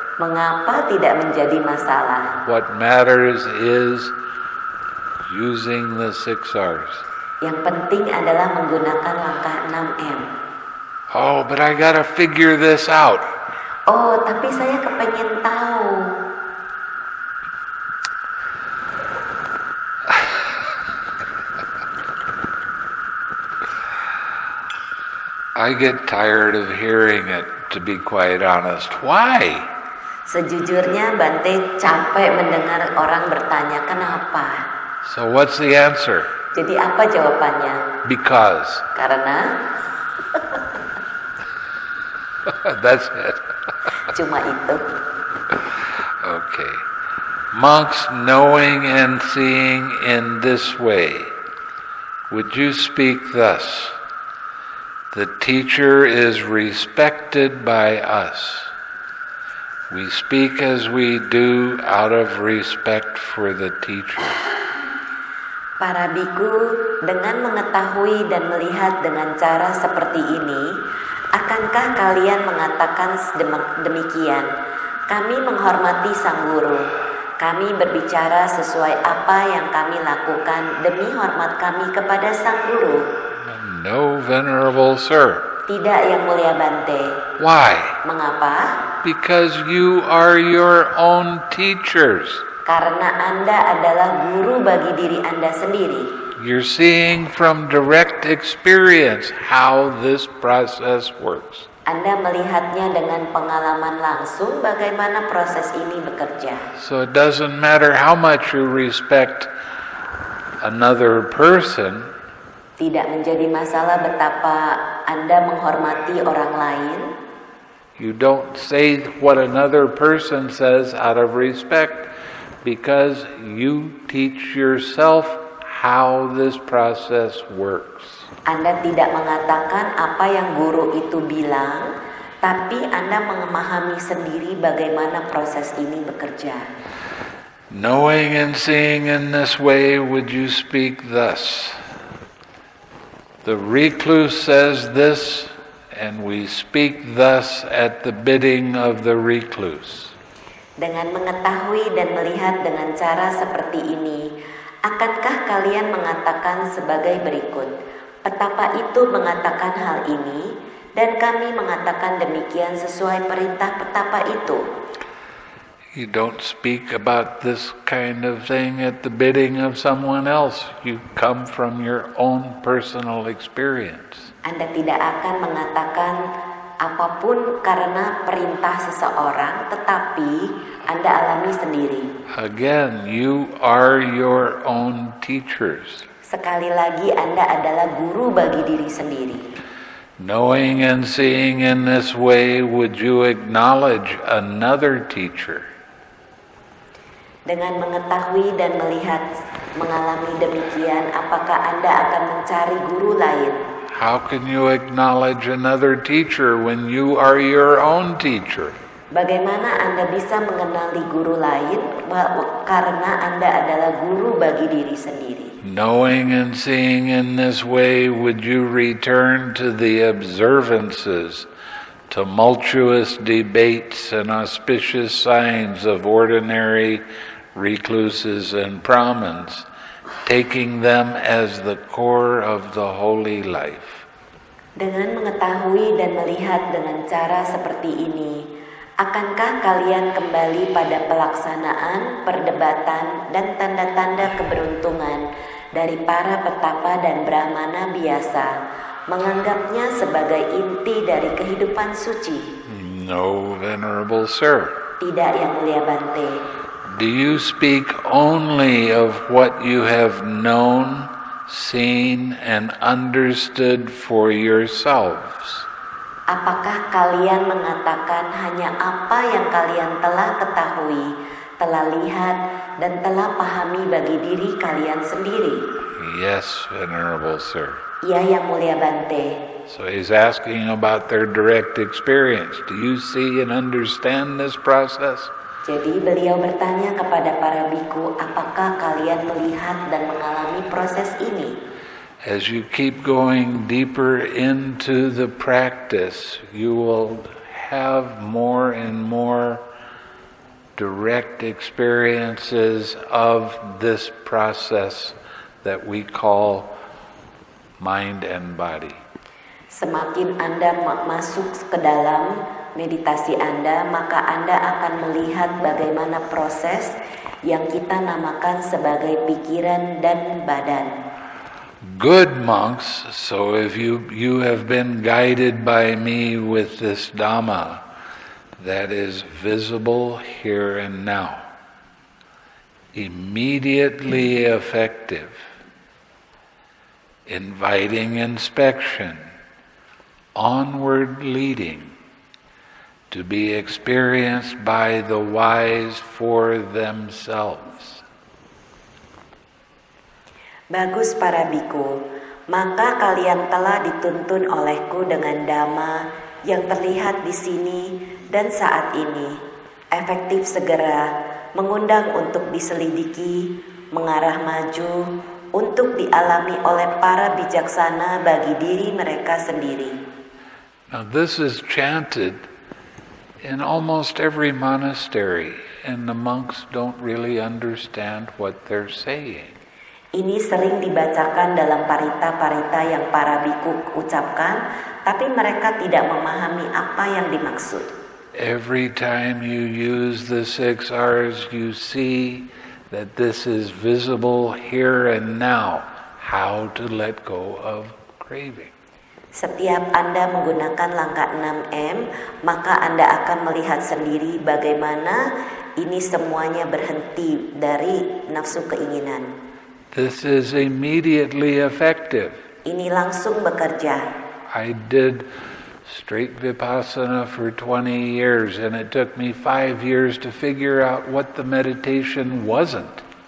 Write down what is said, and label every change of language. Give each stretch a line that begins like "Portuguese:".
Indonesian: Mengapa tidak menjadi masalah?
English: What matters is using the 6 R's.
Indonesian: Yang penting adalah menggunakan langkah 6M.
English: Oh, but I gotta figure this out.
Indonesian: Oh, tapi saya kepengen tahu.
English: I get tired of hearing it, to be quite honest. Why?
Indonesian: Sejujurnya Bhante capek mendengar orang bertanya kenapa.
English: So what's the answer?
Indonesian: Jadi apa jawabannya?
English: Because.
Indonesian: Karena.
English: That's it.
Indonesian: Cuma itu.
English: Okay. Monks knowing and seeing in this way, would you speak thus? The teacher is respected by us. We speak as we do out of respect for the teacher.
Indonesian: Para biku dengan mengetahui dan melihat dengan cara seperti ini, akankah kalian mengatakan demikian? Kami menghormati sang guru. Kami berbicara sesuai apa yang kami lakukan demi hormat kami kepada sang guru.
English: No, venerable sir.
Indonesian: Tidak, yang mulia Bhante.
English: Why?
Indonesian: Mengapa?
English: Because you are your own teachers.
Indonesian: Karena Anda adalah guru bagi diri Anda sendiri.
English: You're seeing from direct experience how this process works.
Indonesian: Anda melihatnya dengan pengalaman langsung bagaimana proses ini bekerja.
English: So it doesn't matter how much you respect another person.
Indonesian: Tidak menjadi masalah betapa Anda menghormati orang lain.
English: You don't say what another person says out of respect because you teach yourself how this process works.
Indonesian: Anda tidak mengatakan apa yang guru itu bilang, tapi Anda memahami sendiri bagaimana proses ini bekerja.
English: Knowing and seeing in this way, would you speak thus? The recluse says this, and we speak thus at the bidding of the recluse.
Indonesian: Dengan mengetahui dan melihat dengan cara seperti ini, akankah kalian mengatakan sebagai berikut, petapa itu mengatakan hal ini, dan kami mengatakan demikian sesuai perintah petapa itu?
English: You don't speak about this kind of thing at the bidding of someone else. You come from your own personal experience.
Indonesian: Anda tidak akan mengatakan apapun karena perintah seseorang, tetapi Anda alami sendiri.
English: Again, you are your own teachers.
Indonesian: Sekali lagi Anda adalah guru bagi diri sendiri.
English: Knowing and seeing in this way, would you acknowledge another teacher?
Indonesian: Dengan mengetahui dan melihat, mengalami demikian, apakah Anda akan mencari guru lain?
English: How can you acknowledge another teacher when you are your own teacher?
Indonesian: Bagaimana Anda bisa mengenali guru lain karena Anda adalah guru bagi diri sendiri?
English: Knowing and seeing in this way, would you return to the observances, tumultuous debates, and auspicious signs of ordinary recluses and Brahmins, taking them as the core of the holy life?
Indonesian: Dengan mengetahui dan melihat dengan cara seperti ini, akankah kalian kembali pada pelaksanaan, perdebatan, dan tanda-tanda keberuntungan dari para petapa dan brahmana biasa, menganggapnya sebagai inti dari kehidupan suci?
English: No, Venerable Sir.
Indonesian: Tidak, Yang Mulia Bhante.
English: Do you speak only of what you have known, seen, and understood for yourselves?
Indonesian: Apakah kalian mengatakan hanya apa yang kalian telah ketahui, telah lihat, dan telah pahami bagi diri kalian sendiri?
English: Yes, Venerable Sir.
Indonesian: Ya, Yang Mulia Bhante.
English: So he's asking about their direct experience. Do you see and understand this process?
Indonesian: Jadi beliau bertanya kepada para biku, apakah kalian melihat dan mengalami proses ini?
English: As you keep going deeper into the practice, you will have more and more direct experiences of this process that we call mind and body.
Indonesian: Semakin Anda masuk ke dalam meditasi Anda, maka Anda akan melihat bagaimana proses yang kita namakan sebagai pikiran dan badan.
English: Good monks, so if you have been guided by me with this Dhamma that is visible here and now, immediately effective, inviting inspection, onward leading, to be experienced by the wise for themselves.
Indonesian: Bagus para biku, maka kalian telah dituntun olehku dengan Dhamma yang terlihat di sini dan saat ini, efektif segera, mengundang untuk diselidiki, mengarah maju, untuk dialami oleh para bijaksana bagi diri mereka sendiri.
English: Now this is chanted in almost every monastery, and the monks don't really understand what they're saying.
Indonesian: Ini sering dibacakan dalam parita-parita yang para biku ucapkan, tapi mereka tidak memahami apa yang dimaksud.
English: Every time you use the 6 R's, you see that this is visible here and now, how to let go of craving.
Indonesian: Setiap Anda menggunakan langkah 6M, maka Anda akan melihat sendiri bagaimana ini semuanya berhenti dari nafsu keinginan.
English: This is immediately effective.
Indonesian: Ini langsung bekerja.
English: I did straight vipassana for 20 years, and it took me 5 years to figure out what the meditation wasn't.